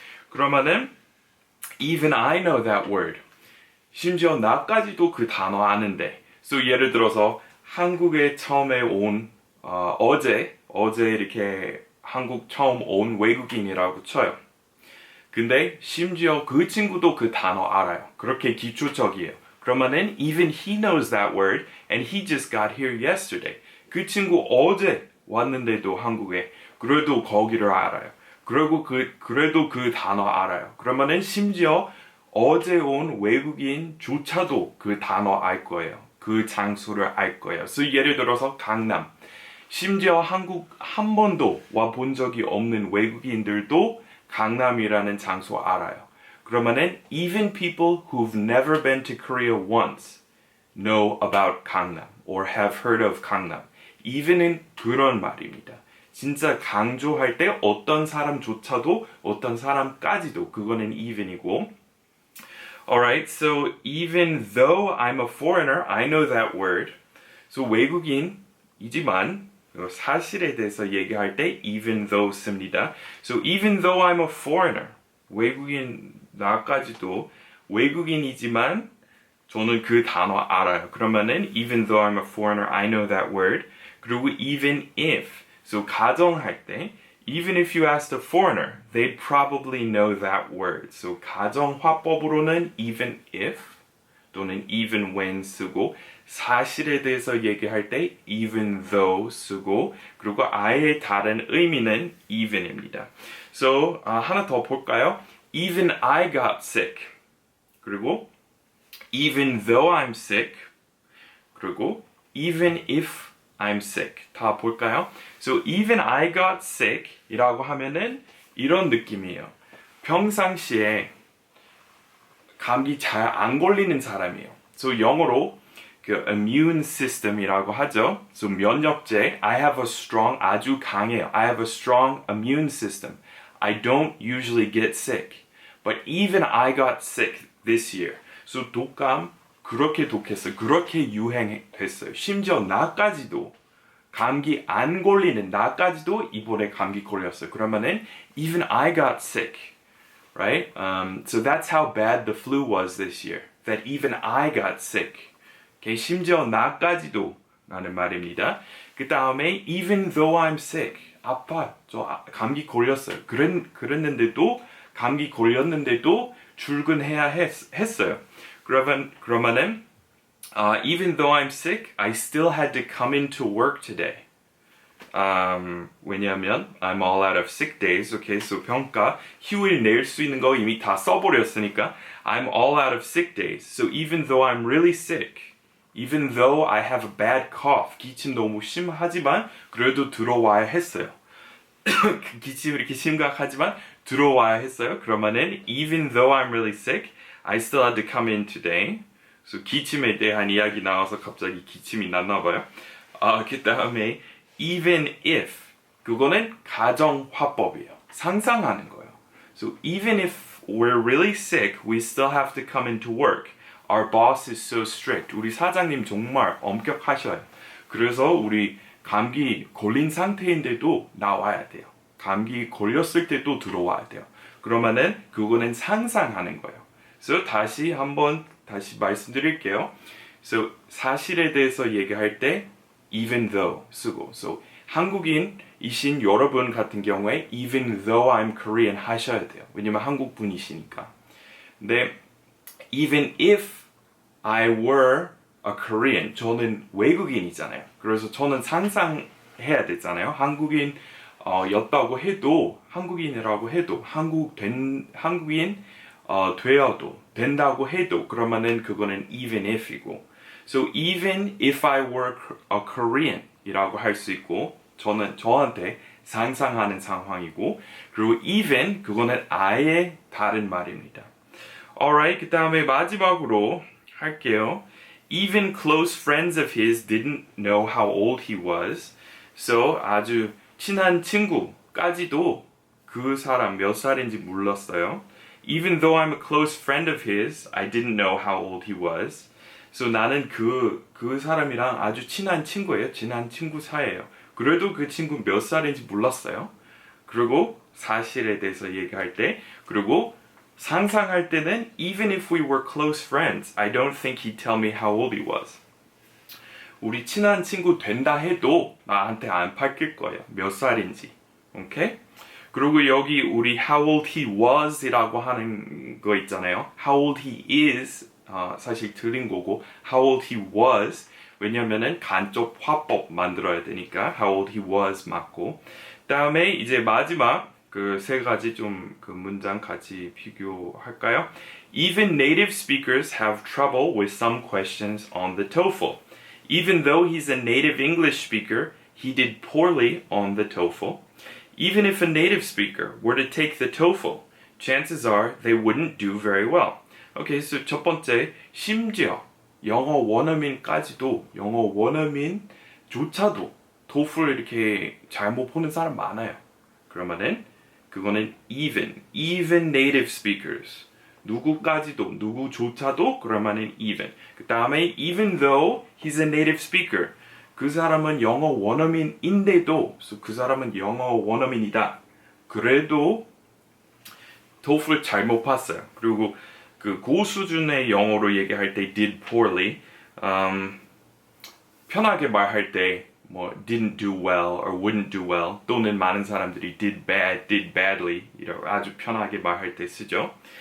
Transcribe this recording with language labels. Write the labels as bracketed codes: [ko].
[en] 그러면은, even I know that word. [ko] 심지어 나까지도 그 단어 아는데. So 예를 들어서 한국에 처음에 온 어제 이렇게 한국 처음 온 외국인이라고 쳐요. 근데 심지어 그 친구도 그 단어 알아요. 그렇게 기초적이에요. [en] 그러면은 even he knows that word and he just got here yesterday. [ko] 그 친구 어제 왔는데도 한국에 그래도 거기를 알아요. 그래도 그 단어 알아요. 그러면은 심지어 어제 온 외국인조차도 그 단어 알 거예요. 그 장소를 알 거예요. 그래서 예를 들어서 강남. 심지어 한국 한 번도 와본 적이 없는 외국인들도 강남이라는 장소 알아요. [en] 그러면은 even people who've never been to Korea once know about 강남 or have heard of 강남. [ko] even은 그런 말입니다. 진짜 강조할 때 어떤 사람조차도 어떤 사람까지도 그거는 even이고 [en] Alright, so even though I'm a foreigner, I know that word. [ko] So 외국인이지만 사실에 대해서 얘기할 때 even though 씁니다. [en] So even though I'm a foreigner, [ko] 외국인 나까지도 외국인이지만 저는 그 단어 알아요. [en] 그러면은 even though I'm a foreigner, I know that word. 그리고 even if, so 가정할 때 even if you asked a foreigner, they'd probably know that word. [ko] So 가정화법으로는 even if 또는 even when 쓰고 사실에 대해서 얘기할 때 even though 쓰고 그리고 아예 다른 의미는 even입니다. [en] So [ko] 하나 더 볼까요? [en] Even I got sick. 그리고 even though I'm sick. 그리고 even if I'm sick. [ko] 다 볼까요? [en] So even I got sick [ko] 이라고 하면은 이런 느낌이에요. 평상시에 감기 잘 안 걸리는 사람이에요. So 영어로 그 immune system이라고 하죠. [en] So 면역제 I have a strong [ko] 아주 강해요. [en] I have a strong immune system. I don't usually get sick. But even I got sick this year. [ko] So 독감 그렇게 독했어요. 그렇게 유행했어요. 심지어 나까지도 감기 안 걸리는 나까지도 이번에 감기 걸렸어요. [en] 그러면은 even I got sick, right? So that's how bad the flu was this year. That even I got sick. [ko] Okay, 심지어 나까지도 라는 말입니다. 그 다음에 [en] even though I'm sick, [ko] 아파, 저 감기 걸렸어요. 그랬는데도 감기 걸렸는데도 출근해야 했어요. [en] 그러면은 even though I'm sick, I still had to come into work today. 왜냐하면 I'm all out of sick days. [ko] Okay, so 평가 휴일 낼 수 있는 거 이미 다 써버렸으니까 [en] I'm all out of sick days. So even though I'm really sick, even though I have a bad cough, [ko] 기침 너무 심하지만 그래도 들어와야 했어요. 기침 이렇게 심각하지만 들어와야 했어요. 그러면은 even though I'm really sick, I still had to come in today. So 기침에 대한 이야기 나와서 갑자기 기침이 났나 봐요. 그 다음에 even if 그거는 가정화법이에요. 상상하는 거예요. [en] So even if we're really sick, we still have to come into work. Our boss is so strict. [ko] 우리 사장님 정말 엄격하셔요. 그래서 우리 감기 걸린 상태인데도 나와야 돼요. 감기 걸렸을 때도 들어와야 돼요. 그러면은 그거는 상상하는 거예요. So 다시 말씀드릴게요. So 사실에 대해서 얘기할 때 even though 쓰고 so 한국인이신 여러분 같은 경우에 [en] even though I'm Korean [ko] 하셔야 돼요. 왜냐면 한국 분이시니까. [en] 근데 even if I were a Korean [ko] 저는 외국인이잖아요. 그래서 저는 상상해야 되잖아요. 한국인 였다고 해도 한국인이라고 해도 한국인 되어도 된다고 해도 그러면은 그거는 even if이고 [en] so even if I were a Korean [ko] 이라고 할 수 있고 저한테 상상하는 상황이고 그리고 even 그거는 아예 다른 말입니다. Alright, 그 다음에 마지막으로 할게요. [en] Even close friends of his didn't know how old he was. [ko] So 아주 친한 친구까지도 그 사람 몇 살인지 몰랐어요. [en] Even though I'm a close friend of his, I didn't know how old he was. [ko] So 나는 그 사람이랑 아주 친한 친구예요. 친한 친구 사이예요. 그래도 그 친구 몇 살인지 몰랐어요. 그리고 사실에 대해서 얘기할 때 그리고 상상할 때는 [en] even if we were close friends, I don't think he'd tell me how old he was. [ko] 우리 친한 친구 된다 해도 나한테 안 밝힐 거예요. 몇 살인지. 오케이? 그리고 여기 우리 how old he was 이라고 하는 거 있잖아요. [en] how old he is [ko] 사실 틀린 거고 how old he was 왜냐면은 간접 화법 만들어야 되니까 how old he was 맞고 다음에 이제 마지막 그 세 가지 좀 그 문장 같이 비교할까요? [en] Even native speakers have trouble with some questions on the TOEFL. Even though he's a native English speaker, he did poorly on the TOEFL. Even if a native speaker were to take the TOEFL, chances are they wouldn't do very well. [ko] Okay, so 첫 번째, 심지어 영어 원어민까지도 영어 원어민조차도 TOEFL 이렇게 잘못 보는 사람 많아요. [en] 그러면은 그거는 even native speakers. [ko] 누구까지도, 누구조차도 그러면은 even. [en] 그 다음에 even though he's a native speaker. [ko] 그 사람은 영어 원어민인데도 그 사람은 영어 원어민이다. 그래도 TOEFL 잘못 봤어요. 그리고 그 고수준의 영어로 얘기할 때 did poorly. 편하게 말할 때 뭐 [en] didn't do well or wouldn't do well [ko] 또는 많은 사람들이 did bad, did badly 이라고 아주 편하게 말할 때 쓰죠.